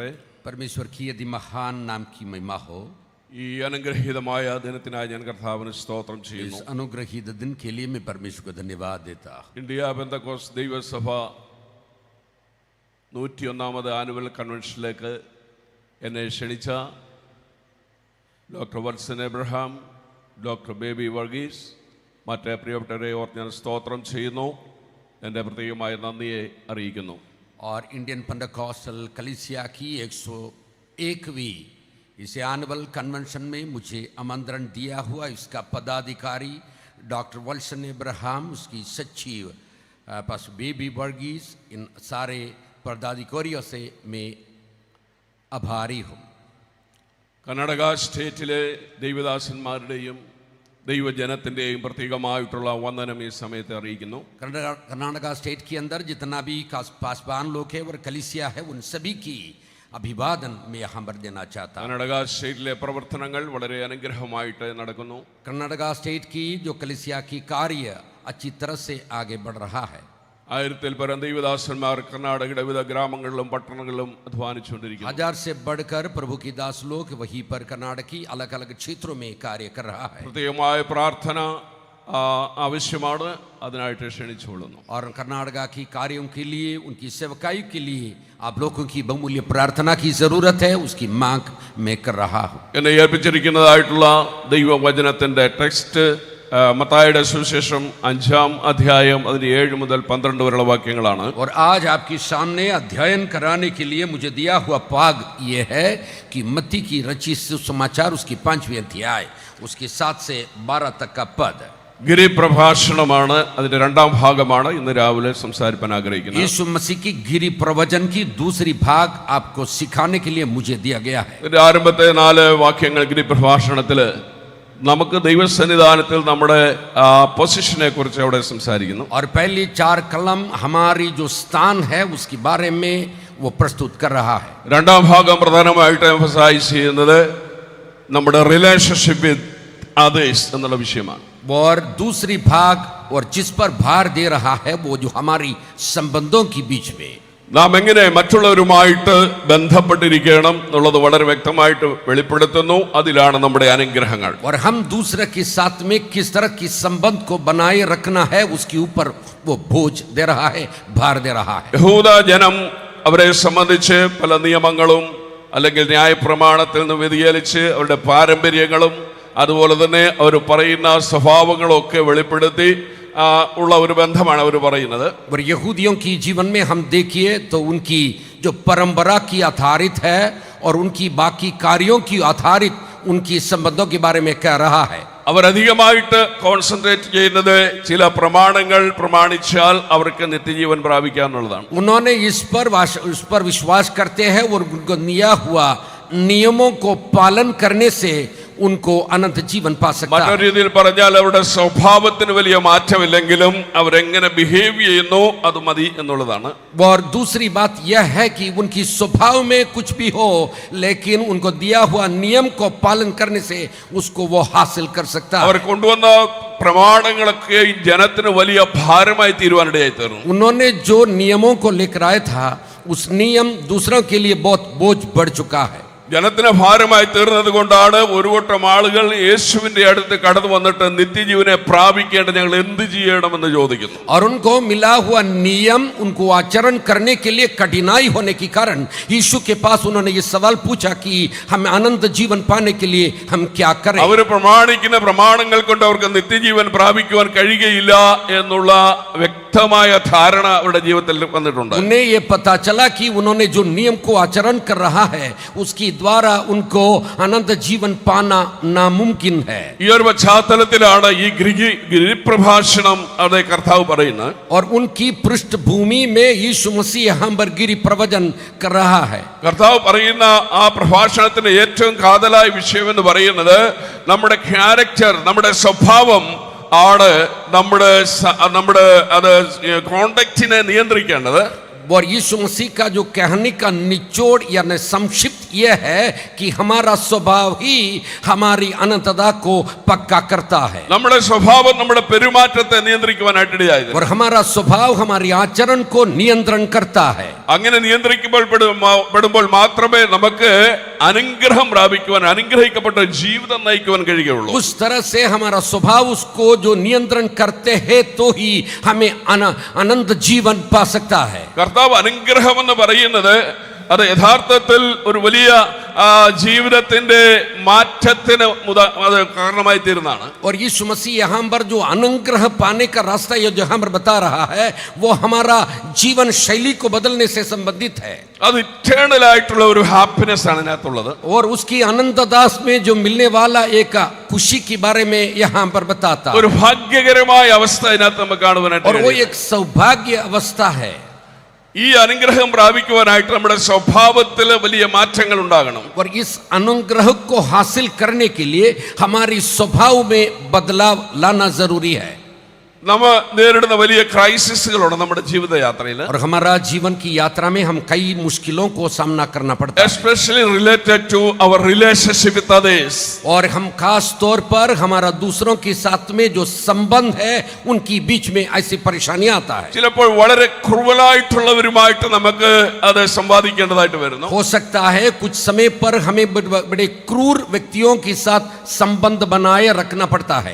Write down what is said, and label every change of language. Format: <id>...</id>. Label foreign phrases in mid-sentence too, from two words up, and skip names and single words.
<hi>परमेश्वर की यदि महान नाम की महिमा हो.</hi> <ml>ഈ അനുഗ്രഹീതമായ ദിനത്തിനായി ഞാൻ കർത്താവിന് സ്തോത്രം ചെയ്യുന്നു.</ml> <hi>इस अनुग्रहीत दिन के लिए मैं परमेश्वर को धन्यवाद देता.</hi> <ml>ഇന്ത്യ പെന്തക്കോസ്ത് ദൈവസഭ 101ാമത്</ml> <en>annual convention</en> <ml>എന്നെ ക്ഷണിച്ച ഡോക്ടർ വത്സൻ എബ്രഹാം, ഡോക്ടർ ബേബി വർഗീസ്, മറ്റേ പ്രിയപ്പെട്ടവരെ ഓർത്ത് ഞാൻ സ്തോത്രം ചെയ്യുന്നു. എൻ്റെ പ്രത്യേകമായ നന്ദിയെ അറിയിക്കുന്നു.</ml> <hi>और इंडियन पेंटेकोस्टल कलीसिया की 101वीं इस</hi> <en>annual convention</en> <hi>में मुझे आमंत्रण दिया हुआ इसका पदाधिकारी डॉक्टर वल्सन इब्राहिम, उसकी सचिव पास्टर बेबी वर्गीस, इन सारे पदाधिकारियों से मैं आभारी हूँ.</hi> <ml>കർണാടക സ്റ്റേറ്റിലെ ദൈവദാസന്മാരുടെയും ദൈവജനത്തിൻ്റെയും പ്രത്യേകമായിട്ടുള്ള വന്ദനം ഈ സമയത്ത് അറിയിക്കുന്നു.</ml> <hi>कर्नाटका स्टेट के अंदर जितना भी पासवान लोग हैं और कलीसिया है, उन सभी की अभिवादन मैं यहाँ पर देना चाहता हूँ.</hi> <ml>കർണാടക സ്റ്റേറ്റിലെ പ്രവർത്തനങ്ങൾ വളരെ അനുഗ്രഹമായിട്ട് നടക്കുന്നു.</ml> <hi>कर्नाटका स्टेट की जो कलीसिया की कार्य अच्छी तरह से आगे बढ़ रहा है.</hi> <ml>1000-ൽ പരം ദൈവദാസന്മാർ കർണാടകയുടെ വിവിധ ഗ്രാമങ്ങളിലും പട്ടണങ്ങളിലും അധ്വാനിച്ചുകൊണ്ടിരിക്കുന്നു.</ml> <hi>1000 से बढ़कर प्रभु की दास लोग वहीं पर कर्नाटक की अलग अलग क्षेत्रों में कार्य कर रहा है.</hi> <ml>പ്രത്യേകമായ പ്രാർത്ഥന ആവശ്യമാണ്. അതിനായിട്ട് ക്ഷണിച്ചുകൊള്ളുന്നു.</ml> <hi>और कर्नाटका की कार्यों के लिए, उनकी सेवकाई के लिए आप लोगों की बहुमूल्य प्रार्थना की जरूरत है. उसकी मांग मैं कर रहा हूँ.</hi> <ml>എന്നെ ഏൽപ്പിച്ചിരിക്കുന്നതായിട്ടുള്ള ദൈവവചനത്തിന്റെ ടെക്സ്റ്റ് മത്തായിയുടെ സുവിശേഷം 5-ാം അധ്യായം അതിന്റെ 7 മുതൽ 12 വരെയുള്ള വാക്യങ്ങളാണ്.</ml> <hi>और आज आपके सामने अध्ययन कराने के लिए मुझे दिया हुआ पाग ये है कि मत्ती की रची सुसमाचार उसकी 5वीं अध्याय उसके 7 से 12 तक का पद.</hi> <ml>ഗിരിപ്രഭാഷണമാണ് അതിന്റെ 2ാം ഭാഗമാണ് ഇന്ന് രാവിലെ സംസാരിക്കാൻ ആഗ്രഹിക്കുന്നത്.</ml> <hi>यीशु मसीह की गिरी प्रवचन की दूसरी भाग आपको सिखाने के लिए मुझे दिया गया है.</hi> <ml>ഇതിന്റെ ആരംഭത്തെ 4 വാക്യങ്ങൾ ഗിരിപ്രഭാഷണത്തില് നമുക്ക് ദൈവസന്നിധാനത്തിൽ നമ്മുടെ പൊസിഷനെ കുറിച്ച് അവിടെ സംസാരിക്കുന്നു.</ml> <hi>और पहली 4 कलम हमारी जो स्थान है उसके बारे में वो प्रस्तुत कर रहा है.</hi> <ml>2ാം ഭാഗം പ്രധാനമായിട്ട് എംഫസൈസ് ചെയ്യുന്നത് നമ്മുടെ</ml> <en>relationship with others</en> <ml>എന്നുള്ള വിഷയമാണ്.</ml> <hi>और दूसरी भाग और जिस पर भार दे रहा है वो जो हमारी संबंधों के बीच में</hi> <ml>നാം എങ്ങനെ മറ്റുള്ളവരുമായിട്ട് ബന്ധപ്പെട്ടിരിക്കണം എന്നുള്ളത് വളരെ വ്യക്തമായിട്ട് വെളിപ്പെടുത്തുന്നു. അതിലാണ് നമ്മുടെ അനുഗ്രഹങ്ങൾ.</ml> <hi>और हम दूसरे के साथ में किस तरह की संबंध को बनाए रखना है उसके ऊपर वो बोझ दे रहा है, भार दे रहा है.</hi> <ml>യഹൂദ ജനം അവരെ സംബന്ധിച്ച് പല നിയമങ്ങളും അല്ലെങ്കിൽ ന്യായപ്രമാണത്തിൽ നിന്ന് വ്യതിചലിച്ച് അവരുടെ പാരമ്പര്യങ്ങളും അതുപോലെ തന്നെ അവർ പറയുന്ന സ്വഭാവങ്ങളൊക്കെ വെളിപ്പെടുത്തി ഉള്ള ഒരു ബന്ധമാണ് അവർ പറയുന്നത്.</ml> <hi>और यहूदियों की जीवन में हम देखिए तो उनकी जो परंपरा की आधारित है और उनकी बाकी कार्यों की आधारित उनकी संबंधों के बारे में कह रहा है.</hi> <ml>അവർ അധികമായിട്ട് കോൺസെൻട്രേറ്റ് ചെയ്യുന്നത് ചില പ്രമാണങ്ങൾ പ്രമാണിച്ചാൽ അവർക്ക് നിത്യജീവൻ പ്രാപിക്കാന്നുള്ളതാണ്.</ml> <hi>उन्होंने इस पर विश्वास करते हैं और उनको दिया हुआ नियमों को पालन करने से उनको अनंत जीवन पा सकता है.</hi> <ml>മറ്റൊരു രീതിയിൽ പറഞ്ഞാൽ അവരുടെ സ്വഭാവത്തിന് വലിയ മാറ്റമില്ലെങ്കിലും അവരെങ്ങനെ ബിഹേവ് ചെയ്യുന്നു അത് മതി എന്നുള്ളതാണ്.</ml> <hi>और दूसरी बात यह है कि उनकी स्वभाव में कुछ भी हो लेकिन उनको दिया हुआ नियम को पालन करने से उसको वो हासिल कर सकता है.</hi> <ml>അവർ കൊണ്ടുവന്ന പ്രമാണങ്ങളൊക്കെ ജനത്തിന് വലിയ ഭാരമായി തീരുവാനിടയായി തീർന്നു.</ml> <hi>उन्होंने जो नियमों को लेकर आया था उस नियम दूसरों के लिए बहुत बोझ बढ़ चुका है.</hi> <ml>ജനത്തിന് ഭാരമായി തീർന്നത് കൊണ്ടാണ് ഒരു കൂട്ടം ആളുകൾ യേശുവിന്റെ അടുത്ത് കടന്നു വന്നിട്ട് നിത്യജീവനെ പ്രാപിക്കേണ്ട ഞങ്ങൾ എന്ത് ചെയ്യണമെന്ന് ചോദിക്കുന്നു.</ml> <hi>और उनको मिला हुआ नियम उनको आचरण करने के लिए कठिनाई होने के कारण यीशु के पास उन्होंने ये सवाल पूछा कि हम अनंत जीवन पाने के लिए हम क्या करें.</hi> <ml>അവർ പ്രമാണിക്കുന്ന പ്രമാണങ്ങൾ കൊണ്ട് അവർക്ക് നിത്യജീവൻ പ്രാപിക്കുവാൻ കഴിയുകയില്ല എന്നുള്ള വ്യക്തമായ ധാരണ അവരുടെ ജീവിതത്തിൽ വന്നിട്ടുണ്ട്.</ml> <hi>उन्हें ये पता चला कि उन्होंने जो नियम को आचरण कर रहा है उसकी द्वारा उनको अनंत जीवन पाना नामुमकिन है.</hi> <ml>ഈ ഒരു പശ്ചാത്തലത്തിലാണ് ഈ ഗിരിപ്രഭാഷണം അതേ കർത്താവ് പറയുന്നത്.</ml> <hi>और उनकी पृष्ठभूमि में यीशु मसीह यहाँ पर गिरि प्रवचन कर रहा है.</hi> <ml>കർത്താവ് പറയുന്ന ആ പ്രഭാഷണത്തിന്റെ ഏറ്റവും കാതലായ വിഷയം എന്ന് പറയുന്നത് നമ്മുടെ ക്യാരക്ടർ, നമ്മുടെ സ്വഭാവം ആണ് നമ്മുടെ അത് കോണ്ടക്റ്റിനെ നിയന്ത്രിക്കേണ്ടത്.</ml> <hi>और यीशु मसीह का जो कहने का निचोड़ यानी संक्षिप्त यह है कि हमारा स्वभाव ही हमारी अनंतता को पक्का करता है.</hi> <ml>നമ്മുടെ സ്വഭാവം നമ്മുടെ പെരുമാറ്റത്തെ നിയന്ത്രിക്കുവാനായിട്ട് ഇടയായത്.</ml> <hi>और हमारा स्वभाव हमारी आचरण को नियंत्रण करता है.</hi> <ml>അങ്ങനെ നിയന്ത്രിക്കപ്പെടുമ്പോൾ മാത്രമേ നമുക്ക് അനുഗ്രഹം പ്രാപിക്കുവാൻ, അനുഗ്രഹിക്കപ്പെട്ട ജീവിതം നയിക്കുവാൻ കഴിയുകയുള്ളൂ.</ml> <hi>उस तरह से हमारा स्वभाव उसको जो नियंत्रण करते हैं तो ही हमें अनंत जीवन पा सकता है.</hi> <ml>കർത്താവ് അനുഗ്രഹം എന്ന് പറയുന്നത് അത് യഥാർത്ഥത്തിൽ ഒരു വലിയ ജീവിതത്തിന്റെ മാറ്റത്തിന് അത് കാരണമായി തീരുന്നതാണ്.</ml> <hi>और यीशु मसीह यहाँ पर जो अनुग्रह पाने का रास्ता ये जो हम बता रहा है वो हमारा जीवन शैली को बदलने से संबंधित है.</hi> <ml>അത് ഇറ്റേണൽ ആയിട്ടുള്ള ഒരു ഹാപ്പിനെസ് ആണ് ഇതിനകത്തുള്ളത്.</ml> <hi>और उसकी अनंतदास में जो मिलने वाला एक खुशी के बारे में यहाँ पर बताता</hi> <ml>ഒരു ഭാഗ്യകരമായ അവസ്ഥ ഇതിനകത്ത് നമുക്ക് കാണുവാനായിട്ട്.</ml> <hi>और वो एक सौभाग्य अवस्था है.</hi> <ml>ഈ അനുഗ്രഹം പ്രാപിക്കുവാനായിട്ട് നമ്മുടെ സ്വഭാവത്തിൽ വലിയ മാറ്റങ്ങൾ ഉണ്ടാകണം.</ml> <hi>और इस अनुग्रह को हासिल करने के लिए हमारी स्वभाव में बदलाव लाना जरूरी है.</hi> <ml>നമ്മൾ നേരിടുന്ന വലിയ ക്രൈസിസുകളുണ്ട് നമ്മുടെ ജീവിതയാത്രയിൽ.</ml> <hi>और हमारा जीवन की यात्रा में हम कई मुश्किलों को सामना करना पड़ता है.</hi> <en>Especially related to our relationship with others.</en> <hi>और हम खास तौर पर हमारा दूसरों के साथ में जो संबंध है उनकी बीच में ऐसी परेशानियां आता है.</hi> <ml>ചിലപ്പോൾ വളരെ ക്രൂവലായിട്ടുള്ളവരുമായിട്ട് നമുക്ക് അത് സംവാദിക്കേണ്ടതായിട്ട് വരുന്നു.</ml> <hi>हो सकता है कुछ समय पर हमें बड़े क्रूर व्यक्तियों के साथ संबंध बनाए रखना पड़ता है.</hi>